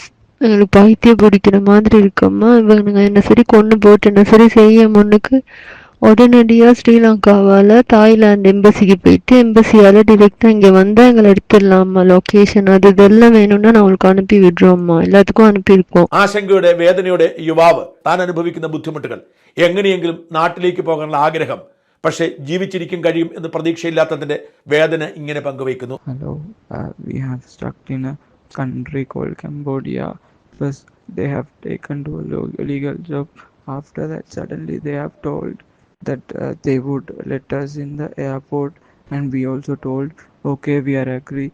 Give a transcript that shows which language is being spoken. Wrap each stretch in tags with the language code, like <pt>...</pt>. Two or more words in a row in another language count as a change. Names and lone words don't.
<ta>எங்களுக்கு பைத்தியம் பிடிக்கிற மாதிரி இருக்கம்மா. இவனுங்க என்ன சரி கொண்டு போட்டு என்ன சரி செய்ய முன்னுக்கு உடனடியா ஸ்ரீலங்காவால தாய்லாந்து எம்பசிக்கு போயிட்டு எம்பசியால டிரெக்டா இங்க வந்தா எங்களை எடுத்துடலாமா. லொகேஷன் அது இதெல்லாம் வேணும்னா நான் உங்களுக்கு அனுப்பி விடுறோம்மா. எல்லாத்துக்கும் അനുപ്പിയിരിക്കും.</ta> <ml>ആശങ്കയുടെ വേദനയുടെ യുവാവ് താൻ അനുഭവിക്കുന്ന ബുദ്ധിമുട്ടുകൾ, എങ്ങനെയെങ്കിലും നാട്ടിലേക്ക് പോകാനുള്ള ആഗ്രഹം, പക്ഷേ ജീവിച്ചിരിക്കും കഴിയും എന്ന് പ്രതീക്ഷയില്ലാത്തതിന്റെ വേദന ഇങ്ങനെ പങ്കുവയ്ക്കുന്നു.</ml> <en>Hello, we have stuck in a country called Cambodia. First, they have taken to a legal job. After that, suddenly they have told that they would let us in the airport, and we also told, okay, we are agree.</en>